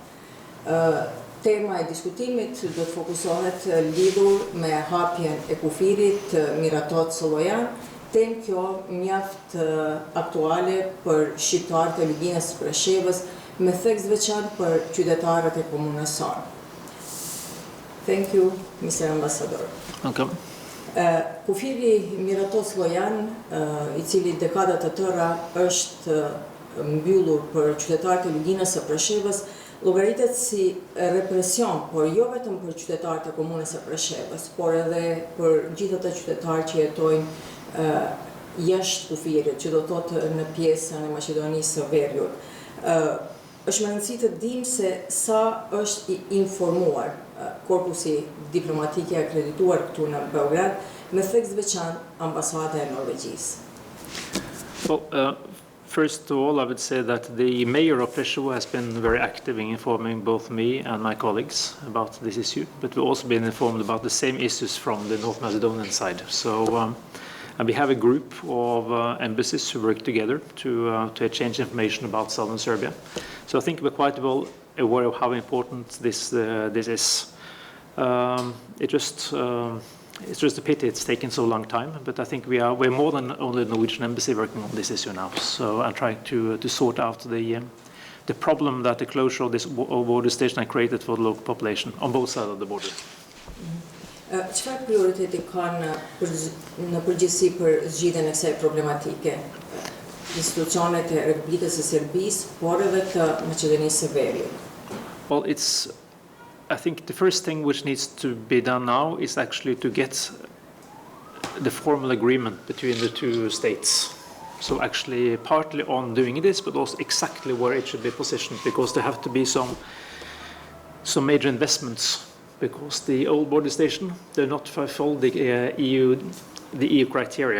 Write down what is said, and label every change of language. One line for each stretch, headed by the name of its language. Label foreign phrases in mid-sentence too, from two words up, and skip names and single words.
Albanian: Tema e diskutimit do të fokusohet lidhur me hapjen e kufirit Miratot Sollojan, temë kjo mjaft aktuale për shqiptarët e Luginës së Preshevës, me theks veçantë për qytetarët e komunës sonë.
English: Thank you, Mr. Ambassador. Welcome.
Albanian: Kufiri Miratot Sollojan, I cili dekada të tëra është mbyllur për qytetarët e Luginës së Preshevës, llogaritet si represion, por jo vetëm për qytetarët e komunës së Preshevës, por edhe për gjithë ata qytetarë që jetojnë jashtë kufirit, që do të thotë në pjesën e Maqedonisë së Veriut. Është më rëndësi të dimë se sa është I informuar korpusi diplomatik I akredituar këtu në Beograd, me theks veçantë ambasada e Norvegjez.
English: Well, first of all, I would say that the mayor of Presheva has been very active in informing both me and my colleagues about this issue, but we've also been informed about the same issues from the North Macedonian side. So, and we have a group of embassies who work together to exchange information about southern Serbia. So I think we're quite well aware of how important this is. It's just a pity it's taken so long time, but I think we're more than only the Norwegian embassy working on this issue now. So I'm trying to sort out the problem that the closure of this border station has created for the local population on both sides of the border.
Albanian: Çfarë prioriteti kanë në përgjithësi për zgjidhjen e kësaj problematike? Institucionet e Republikës së Serbisë, por edhe të Maqedonisë së Veriut.
English: Well, I think the first thing which needs to be done now is actually to get the formal agreement between the two states. So actually partly on doing this, but also exactly where it should be positioned, because there have to be some major investments, because the old border station, they're not fulfill the EU criteria.